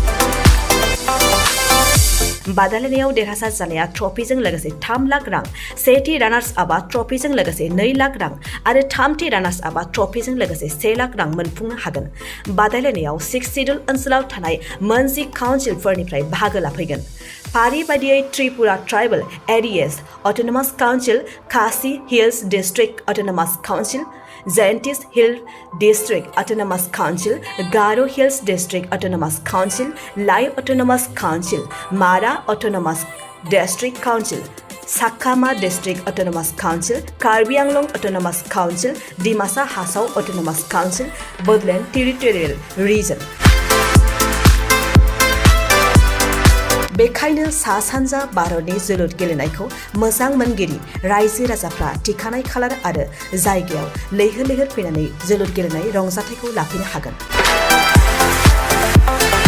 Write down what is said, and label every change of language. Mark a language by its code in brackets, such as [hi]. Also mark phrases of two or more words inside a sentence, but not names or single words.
[brx] बादायलायनायाव देरहासार जानाया ट्रफिजों लोगोसे 3 लाख रां, सेथि रानार्स आपआ ट्रफिजों लोगोसे 2 लाख रां आरो थामथि रानार्स आपआ ट्रफिजों लोगोसे 1 लाख रां मोनफुंनो हागोन। बादायलायनायाव 6 सिडुल ओनसोलाव थानाय मोनजि काउन्सिलफोरनिफ्राय बाहागो लाफैगोन। फारि बायदियै त्रिपुरा ट्राइबल एरियास अटोनोमास काउन्सिल, खासि हिल्स डिस्ट्रिक्ट अटोनोमास काउन्सिल, Jaintis Hill District Autonomous Council, Garo Hills District Autonomous Council, Lai Autonomous Council, Mara Autonomous District Council, Sakhama District Autonomous Council, Karbi Anglong Autonomous Council, Dimasa Hasao Autonomous Council, Bodoland Territorial Region. बेखायनो सा सानजा भारतनि जोलुर गेलेनायखौ मोजां मोनगिरि रायजो राजाफ्रा थिखानाय खालार आरो जायगायाव लैहोर लैहोर फैनानै जोलुर गेलेनाय रंजाथायखौ लाफैनो हागोन।